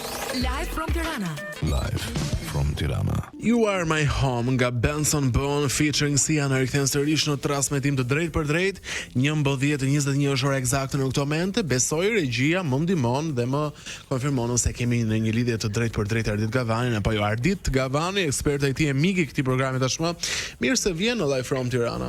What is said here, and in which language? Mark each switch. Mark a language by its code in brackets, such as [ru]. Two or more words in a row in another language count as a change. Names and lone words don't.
[en] Live from Tirana. Live from Tirana. [sq] You Are My Home nga Benson Boone featuring Sia në rikthen sërish në transmetim të drejt për drejt 11:21 është ora eksakte në këtë moment. Besoj regjia më ndihmon dhe më konfirmon se kemi në një lidhje të drejt për drejt Ardit Gavanin apo jo Ardit Gavani, eksperta e tij e mik i këtij programi tashmë. Mirë se vjen në Live from Tirana.